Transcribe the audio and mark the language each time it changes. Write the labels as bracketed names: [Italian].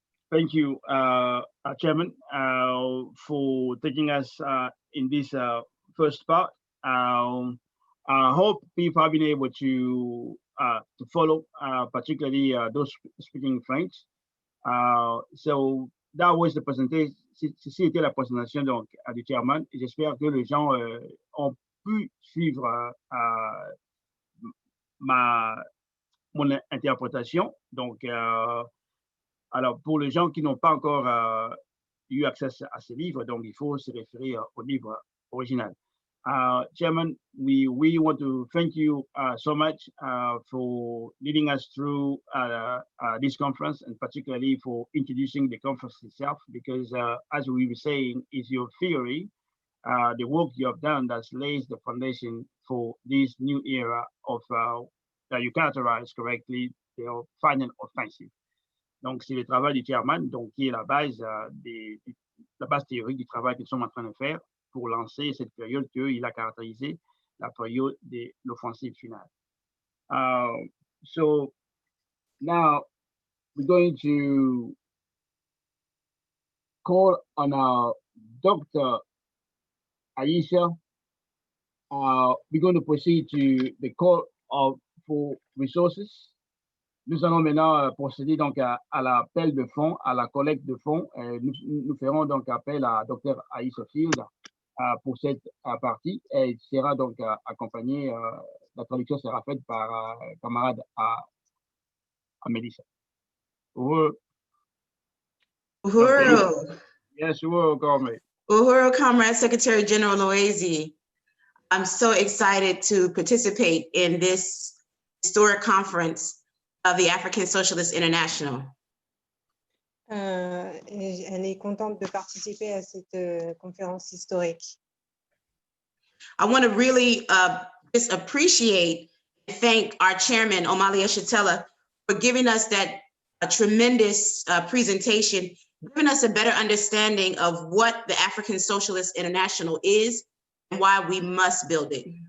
[English] Thank you, Chairman, for taking us in this first part. I hope people have been able to follow, particularly those speaking French. So that was the presentation. [French] Ceci était la présentation donc du Chairman. Et j'espère que les gens ont pu suivre mon interprétation. Donc, alors, pour les gens qui n'ont pas encore eu accès à ce livre, donc il faut se référer au livre original. [English] Chairman, we want to thank you so much for leading us through this conference, and particularly for introducing the conference itself, because as we were saying, is your theory, the work you have done that lays the foundation for this new era of that you characterize correctly, the final offensive. [French] Donc, c'est le travail du chairman, donc, qui est la base la base théorique du travail que nous sommes en train de faire pour lancer cette période qu'il a caractérisée la période de l'offensive finale. [English] So now we're going to call on our Dr. Aisha. We're going to proceed to the call for resources. [French] Nous allons maintenant procéder donc à l'appel de fonds, à la collecte de fonds. Nous ferons donc appel à Dr. Aisha Field pour cette partie. Elle sera donc accompagnée, la traduction sera faite par camarade à Melissa. [Swahili] Uhuru. Uhuru. [English] Yes, Uhuru, comrade. Uhuru, Comrade Secretary General Loezi. I'm so excited to participate in this historic conference of the African Socialist International. [French] Elle est contente de participer à cette conférence historique. [English] I want to really just appreciate and thank our chairman, Omali Yeshitela, for giving us that tremendous presentation, giving us a better understanding of what the African Socialist International is and why we must build it.